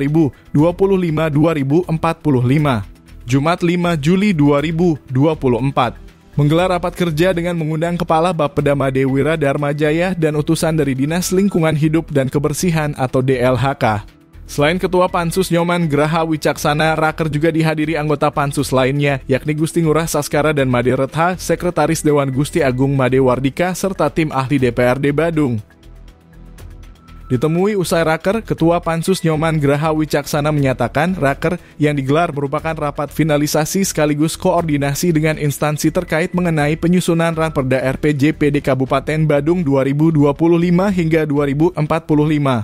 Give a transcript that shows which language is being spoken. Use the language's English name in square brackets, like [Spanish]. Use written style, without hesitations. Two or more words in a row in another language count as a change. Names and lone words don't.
[Indonesian] 2025-2045, Jumat 5 Juli 2024, menggelar rapat kerja dengan mengundang Kepala Bapeda Made Wira Darmajaya dan utusan dari Dinas Lingkungan Hidup dan Kebersihan atau DLHK. Selain Ketua Pansus Nyoman Graha Wicaksana, raker juga dihadiri anggota Pansus lainnya, yakni Gusti Ngurah Saskara dan Made Retha, Sekretaris Dewan Gusti Agung Made Wardika, serta tim ahli DPRD Badung. Ditemui usai raker, Ketua Pansus Nyoman Graha Wicaksana menyatakan raker yang digelar merupakan rapat finalisasi sekaligus koordinasi dengan instansi terkait mengenai penyusunan Ranperda RPJPD Kabupaten Badung 2025 hingga 2045.